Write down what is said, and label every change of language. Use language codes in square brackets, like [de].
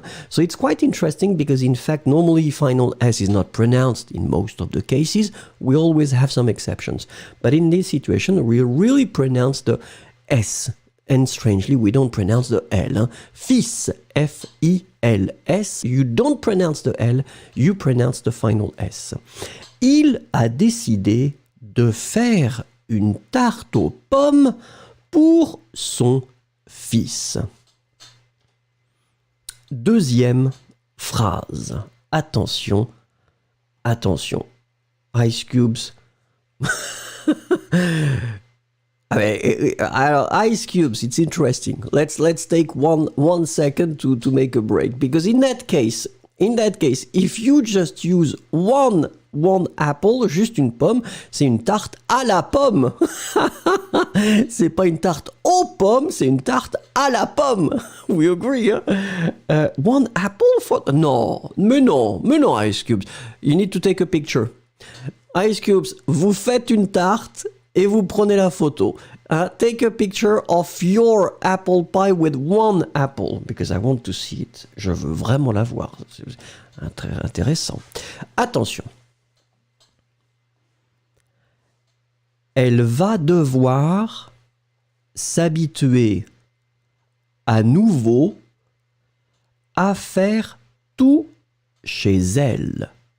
[en] So it's quite interesting because in fact, normally final S is not pronounced in most of the cases. We always have some exceptions. But in this situation, we really pronounce the S And strangely, we don't pronounce the L. Hein? Fils, F-I-L-S. You don't pronounce the L, you pronounce the final S. [fr] Il a décidé de faire une tarte aux pommes pour son fils. Deuxième phrase. Attention, attention. Ice cubes. [en] Ice cubes, it's interesting. Let's take one second to make a break, because in that case, if you just use one apple, [fr] juste une pomme, c'est une tarte à la pomme. C'est pas une tarte aux pommes, c'est une tarte à la pomme. [en] We agree, hein? One apple for... [fr] Non, mais non, [en] Ice Cubes. You need to take a picture. [fr] Ice Cubes, vous faites une tarte et vous prenez la photo. [en] Take a picture of your apple pie with one apple, because I want to see it. [fr] Je veux vraiment la voir. C'est très intéressant. Attention. Elle va devoir s'habituer à nouveau à faire tout chez elle.